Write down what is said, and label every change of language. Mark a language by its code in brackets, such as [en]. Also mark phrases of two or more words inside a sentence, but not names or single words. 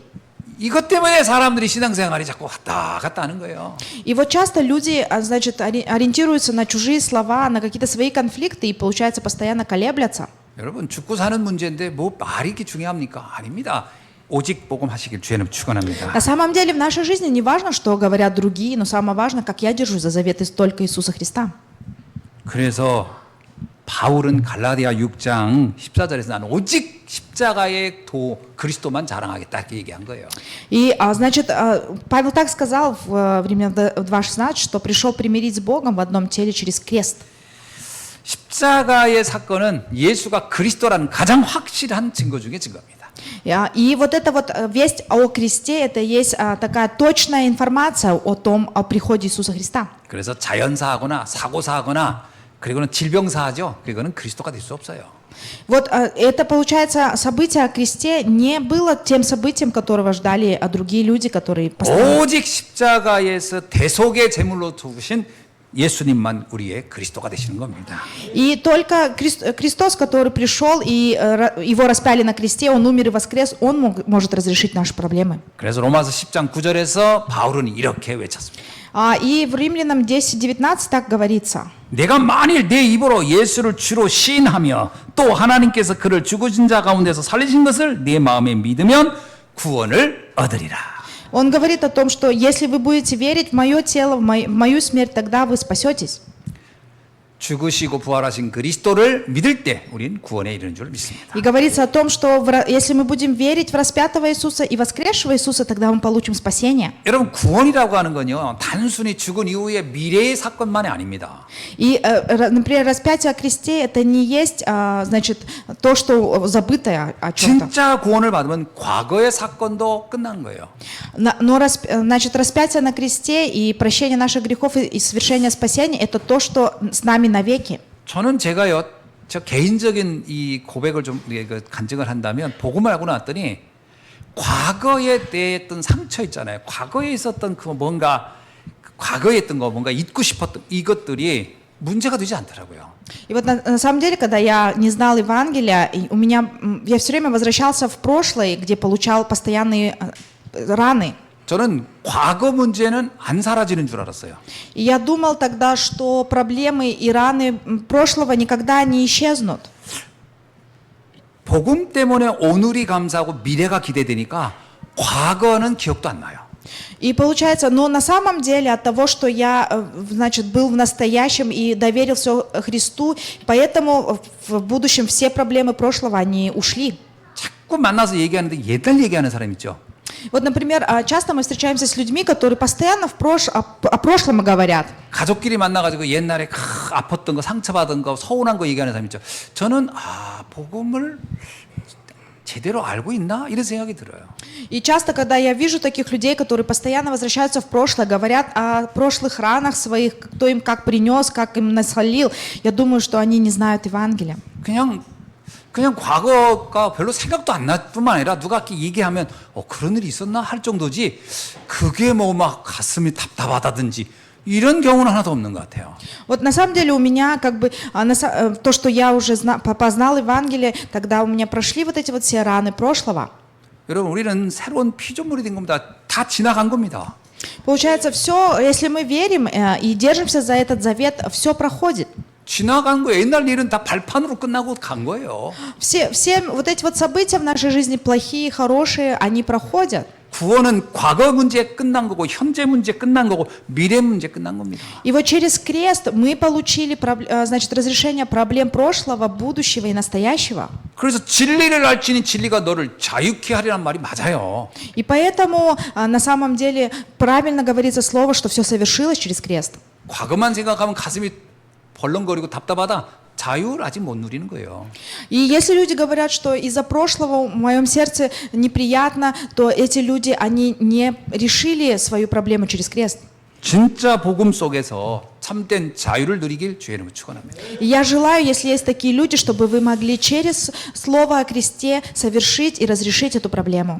[ko] 이것 때문에 사람들이 신앙생활이 자꾸 왔다 갔다 하는 거예요. [ru] И вот часто люди, значит, ориентируются на чужие слова, на какие-то свои конфликты и, получается, постоянно колеблятся. [ko] 여러분 죽고 사는 문제인데 뭐 말이 이렇게 중요합니까? 아닙니다. 오직 복음 하시길 주님 축원합니다. [ru] На самом деле в нашей жизни не важно, что говорят другие, но самое важно, как я держусь за завет только Иисуса Христа. [ko] 그래서 바울은 갈라디아 6장 14절에서 나는 오직 십자가의 그리스도만 자랑하겠다 이렇게 얘기한 거예요. [ru] И, значит, Павел так сказал в Римлянам 2:16, что пришел примирить с Богом в одном теле через крест. [ko] 십자가의 사건은 예수가 그리스도라는 가장 확실한 증거 중에 증거입니다. [ru] И вот эта вот весть о кресте, это есть такая точная информация о приходе Иисуса Христа. [ko] 그래서 자연사하거나 사고사하거나 그리고는 질병사하죠. 그거는 그리스도가 될 수 없어요. [ru] Вот это, получается, событие о кресте не было тем событием, которого ждали другие люди, которые постоянно... [ko] 오직 십자가에서 대속의 제물로 두신 예수님만 우리의 그리스도가 되시는 겁니다. [ru] И только Христос, который пришел, и его распяли на кресте, он умер и воскрес, он может разрешить наши проблемы. [ko] 그래서 로마서 10장 9절에서 바울은 이렇게 외쳤습니다. [ru] И в Римлянам 10:19 так говорится. [ko] 내가 만일 내 입으로 예수를 주로 시인하며 또 하나님께서 그를 죽으신 자 가운데서 살리신 것을 내 마음에 믿으면 구원을 얻으리라. [ru] Он говорит о том, что если вы будете верить в мое тело, в мою смерть, тогда вы спасетесь. [ko] 죽으시고 부활하신 그리스도를 믿을 때 우린 구원에 이르는 줄 믿습니다. [ru] И говорится о том, что если мы будем верить в распятого Иисуса и воскресшего Иисуса, тогда мы получим спасение. [ko] 여러분 구원이라고 하는 건요 단순히 죽은 이후의 미래의 사건만이 아닙니다. [ru] И, например, распятие о кресте это не есть, значит, то, что забытое о чем-то. [ko] 진짜 구원을 받으면 과거의 사건도 끝나는 거예요. [ru] Но, значит, распятие на кресте и прощение наших грехов и совершение спасения это то, что с нами навеки. [ko] 저는 제가요, 저 개인적인 이 고백을 좀 간증을 한다면 복음을 알고 나왔더니 과거에 대했던 상처 있잖아요. 과거에 있었던 그 뭔가 과거에 했던 거 뭔가 잊고 싶었던 이것들이 문제가 되지 않더라고요. [ru] И вот на самом деле, когда я не знал Евангелия, я все время возвращался в прошлое, где получал постоянные раны. [ko] 저는 과거 문제는 안 사라지는 줄 알았어요. [ru] И я думал тогда, что проблемы и раны прошлого никогда не исчезнут. [ko] 복음 때문에 오늘이 감사하고 미래가 기대되니까 과거는 기억도 안 나요. [ru] И получается, но на самом деле от того, что я, значит, был в настоящем и доверил все Христу, поэтому в будущем все проблемы прошлого, они ушли. [ko] 자꾸 만나서 얘기하는데 옛날 얘기하는 사람 있죠. [ru] Вот, например, часто мы встречаемся с людьми, которые постоянно о прошлом говорят. [ko] 가족끼리 만나가지고 옛날에 아팠던 거, 상처받은 거, 서운한 거 얘기하는 사람 있죠. 저는 복음을 제대로 알고 있나? 이런 생각이 들어요. [ru] И часто, когда я вижу таких людей, которые постоянно возвращаются в прошлое, говорят о прошлых ранах своих, кто им как принес, как им насолил, я думаю, что они не знают Евангелия. [ko] 그냥 과거가 별로 생각도 안 날 뿐만 아니라 누가 이렇게 얘기하면 그런 일이 있었나 할 정도지 그게 뭐 막 가슴이 답답하다든지 이런 경우는 하나도 없는 것 같아요. [ru] Вот на самом деле у меня как бы то, что я уже познал Евангелие, тогда у меня прошли вот эти вот все раны прошлого. [ko] 여러분 우리는 새로운 피조물이 된 겁니다. 다 지나간 겁니다. [ru] Получается, все, если мы верим и держимся за этот завет, все проходит. [ko] 지나간 거 옛날 일은 다 발판으로 끝나고 간 거예요. [ru] Все вот эти вот события в нашей жизни, плохие, хорошие, они проходят. [ko] 구원은 과거 문제 끝난 거고 현재 문제 끝난 거고 미래 문제 끝난 겁니다. [ru] И вот через крест мы получили, значит, разрешение проблем прошлого, будущего и настоящего. [ko] 그래서 진리를 알지니 진리가 너를 자유케 하리란 말이 맞아요. [ru] И поэтому на самом деле правильно говорится слово, что все совершилось через крест. [ko] 과거만 생각하면 가슴이 벌렁거리고 답답하다. 자유를 아직 못 누리는 거예요. [ru] И если люди говорят, что из-за прошлого в моем сердце неприятно, то эти люди, они не решили свою проблему через крест. [ko] 진짜 복음 속에서 참된 자유를 누리길 주의 이름으로 축원합니다. [ru] И я желаю, если есть такие люди, чтобы вы могли через слово о кресте совершить и разрешить эту проблему.